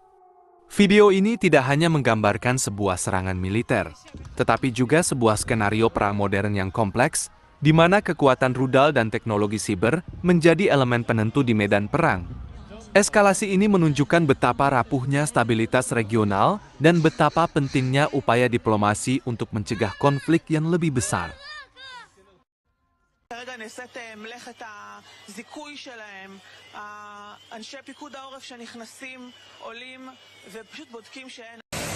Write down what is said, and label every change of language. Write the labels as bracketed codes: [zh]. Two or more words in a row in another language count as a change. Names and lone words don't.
[id] Video ini tidak hanya menggambarkan sebuah serangan militer, tetapi juga sebuah skenario perang modern yang kompleks, di mana kekuatan rudal dan teknologi siber menjadi elemen penentu di medan perang. Eskalasi ini menunjukkan betapa rapuhnya stabilitas regional dan betapa pentingnya upaya diplomasi untuk mencegah konflik yang lebih besar. [he] כרגע נעשית מלאכת הזיכוי שלהם, אנשי פיקוד העורף שנכנסים, עולים ופשוט בודקים שאין